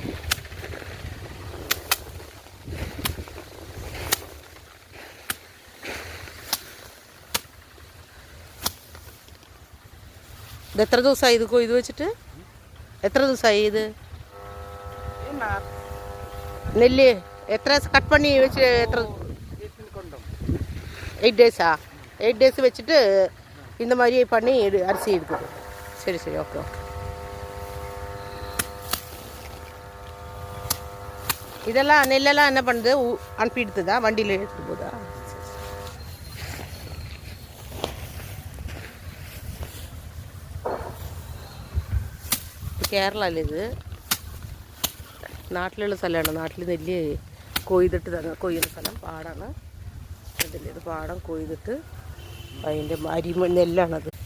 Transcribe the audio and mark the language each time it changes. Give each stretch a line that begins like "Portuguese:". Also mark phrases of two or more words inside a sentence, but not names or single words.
Malayalam: ഇത് എത്ര ദിവസമായി ഇത് കൊയ്ത് വെച്ചിട്ട്? എത്ര ദിവസമായി ഇത് നെല്ല്? എത്ര കട്ട് പണി വെച്ച്? എത്ര 8 days-ஆ?
Tamil: 8 days வச்சுட்டு இந்த மாதிரி பண்ணி அரிசி எடுக்குது. சரி சரி, ஓகே ஓகே. இதெல்லாம் நெல்லெல்லாம் என்ன பண்ணுது? அனுப்பிடுதா? வண்டியில் எடுத்துட்டு போதா?
Malayalam: കേരളമല്ല ഇത്, നാട്ടിലുള്ള സ്ഥലമാണ്. നാട്ടിൽ നെല്ല് കൊയ്തിട്ട് തന്നെ കൊയ്യുന്ന സ്ഥലം പാടാണ്. ഇതിൽ ഇത് പാടം കൊയ്തിട്ട് അതിൻ്റെ നെല്ലാണത്.